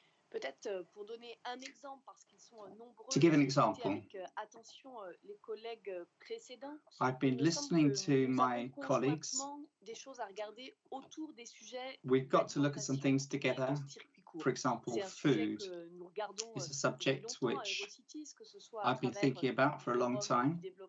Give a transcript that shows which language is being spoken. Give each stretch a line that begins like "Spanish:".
French: Peut-être pour donner un exemple, parce qu'ils sont nombreux.
English: To give an example,
French: avec attention les collègues précédents.
English: I've been listening to my colleagues.
French: Des choses à regarder autour des sujets.
English: We've got to look at some things together. For example, food is a subject which I've been thinking about for a long time.